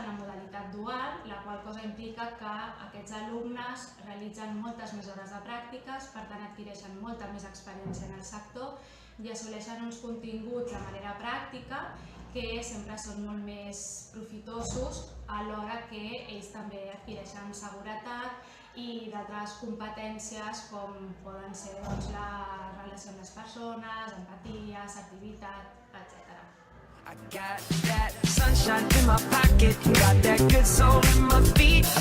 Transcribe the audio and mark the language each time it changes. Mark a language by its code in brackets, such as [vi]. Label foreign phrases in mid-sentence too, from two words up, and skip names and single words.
[ca] la modalitat dual, la qual cosa implica que aquests alumnes realitzen moltes més hores de pràctiques, per tant adquireixen molta més experiència en el sector i assoleixen uns continguts de manera pràctica que sempre són molt més profitosos alhora que ells també adquireixen seguretat i d'altres competències com poden ser la relació amb les persones, empatia, assertivitat, etc. [en] I got that sunshine in my pocket, got that good soul in my feet.